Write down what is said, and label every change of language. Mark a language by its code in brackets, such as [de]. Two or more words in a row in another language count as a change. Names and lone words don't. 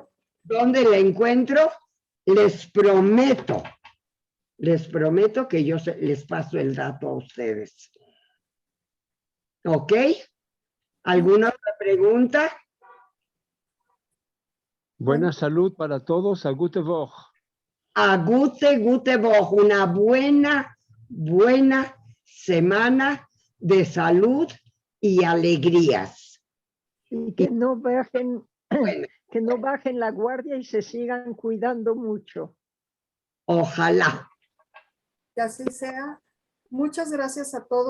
[es] la encuentro? Les prometo que yo les paso el dato a ustedes. ¿Ok? ¿Alguna otra pregunta? Buena salud para todos. [yi] אַ גוטע װאָך. אַ גוטע װאָך. [es] Una buena semana de salud y alegrías. Y que no bajen, Bueno, que no bajen la guardia y se sigan cuidando mucho. ojalá. Que así sea. Muchas gracias a todos.